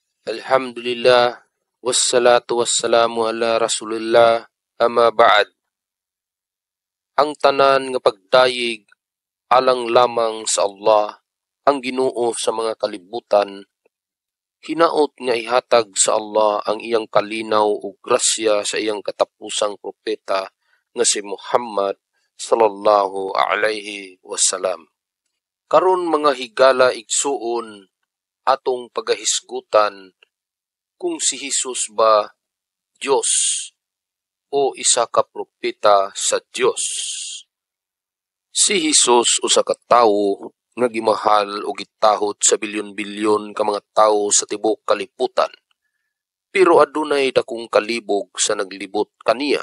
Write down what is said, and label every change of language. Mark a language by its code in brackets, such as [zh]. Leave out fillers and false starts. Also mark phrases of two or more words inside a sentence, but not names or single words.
[ar] الحمد لله والصلاة والسلام على رسول الله أما بعد. [ceb] Ang tanan nga pagdayeg alang lamang sa Allah, ang Ginoo sa mga kalibutan, hinaot nga ihatag sa Allah ang iyang kalinaw ug grasya sa iyang katapusang propeta nga si Muhammad [ar] صلى الله عليه وسلم. [ceb] Karon mga higala igsuon atong pagahisgutan kung si Jesus ba Diyos o isa ka propeta sa Diyos. Si Jesus usa ka tawo nga gimahal o gitahod sa bilyon-bilyon ka mga tawo sa tibuok kalibutan, pero adunay dakong kalibog sa naglibot kaniya.